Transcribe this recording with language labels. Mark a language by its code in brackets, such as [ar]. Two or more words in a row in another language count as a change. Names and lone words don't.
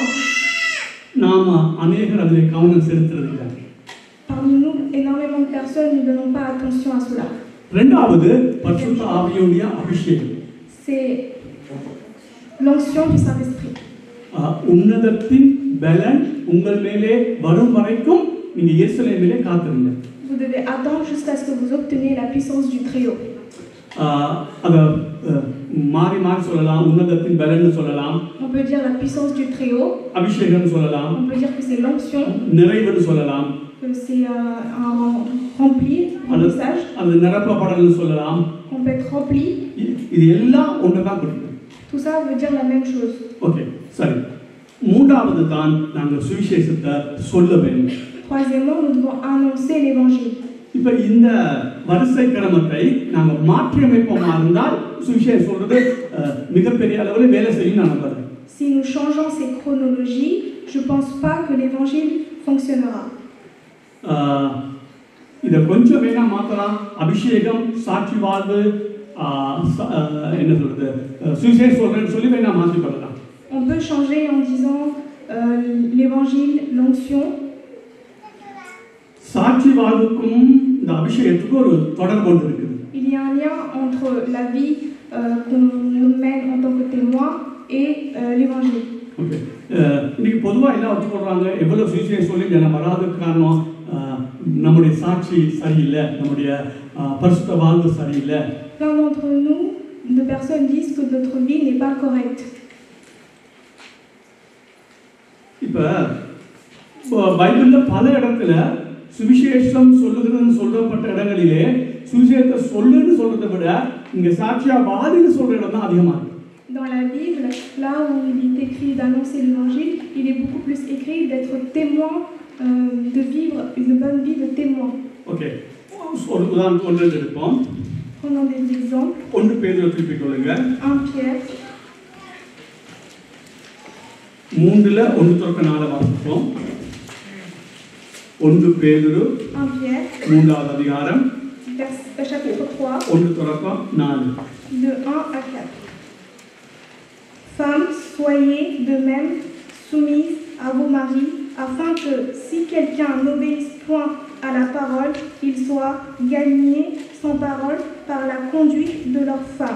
[ta] நாம அநேகர் அதில் கவனம் செலுத்துறதில்லை. [fr] Parmi nous, énormément de personnes ne donnent pas attention à cela. [ta] இரண்டாவது பரிசுத்த ஆவியுடைய அபிஷேகம். [fr] C'est l'onction du Saint-Esprit. [ta] உன்னதத்தின் பலன் உங்கள் மேலே வரும் வரைக்கும் நீங்க எருசலேமிலே காத்திருங்க. [fr] Vous devez attendre jusqu'à ce que vous obteniez la puissance du Très-Haut. [ta] அத மாறி மாறி சொல்லலாம். உன்னதத்தின் பலன்னு சொல்லலாம். [fr] On peut dire la puissance du Très-Haut. [ta] அபிஷேகம்னு சொல்லலாம். [fr] On peut dire que c'est l'onction. [ta] நிறைவுன்னு சொல்லலாம். [fr] Que c'est un rempli, un message. [ta] அது நிரப்பப்படல்னு சொல்லலாம். [fr] On peut être rempli. [ta] இது எல்லாம் ஒன்றுதான் குறிக்கும். [fr] Tout ça veut dire la même chose. [ta] ஓகே, சரி. மூன்றாவது தான் நாங்கள் சுவிசேஷத்தை சொல்ல வேண்டும். [fr] Troisièmement, nous devons annoncer l'évangile. [ta] இப்போ இந்த வரிசை கிரமத்தை நாங்கள் மாற்றி அமைப்போமா இருந்தால் சுவிசேஷம் சொல்றது மிகப்பெரிய அளவில் வேலை செய்யும் நான் நம்புறேன். [fr] Si nous changeons ces chronologies, je pense pas que l'évangile fonctionnera. [ta] இதை கொஞ்சம் வேணா மாற்றலாம். அபிஷேகம், சாட்சி வாழ்வு, என்ன சொல்றது, சுவிசேஷம் சொல்றேன்னு சொல்லி வேணா மாற்றிக்கொள்ளலாம். [fr] On peut changer en disant l'évangile, l'onction. [ta] சாட்சி வாழ்வுக்கும் இந்த அபிஷேகத்துக்கும் ஒரு தொடர்பு இருக்கு. [fr] Il y a un lien entre la vie qu'on mène en tant que témoin et l'évangile. [ta] ஓகே, இன்னைக்கு பொதுவாக எல்லாம் வச்சு சொல்றாங்க எவ்வளவு சுவிசேஷம் சொல்லி ஜனம் வராதுக்கு காரணம் நம்முடைய சாட்சி சரியில்லை, நம்முடைய பரிசுத்த வாழ்வு சரியில்லை. [fr] Plein d'entre nous, de personnes disent que notre vie n'est pas correcte. [ta] இப்போ பைபிள்ல பல இடத்துல சுவிசேஷம் சொல்லுகிறதுன்னு சொல்லப்பட்ட இடங்களிலே சுவிசேஷத்தை சொல்லுன்னு சொல்றதை விட இங்க சாட்சியா வாதின்னு சொல்ற இடம் தான் அதிகமா இருக்கு. [fr] Dans la Bible, là où il est écrit d'annoncer l'évangile, il est beaucoup plus écrit d'être témoin, de vivre une bonne vie de témoin. [ta] ஓகே, ஒரு உதாரணம் ஒன்று எடுப்போம். [fr] Prenons des exemples. [ta] 1 பேதுரு திருப்பிக் கொள்ளுங்க. [fr] 1 Pierre. [ta] 3ல 1-4 வாசிப்போம். 1 பேதுரு [fr] 1 Pierre. [ta] 3வது அதிகாரம். [fr] Chapitre 3. 1-4. De 1 à 4. Femmes, soyez de même soumises à vos maris, afin que, si quelqu'un n'obéisse point à la parole, il soit gagné sans parole par la conduite de leur femme.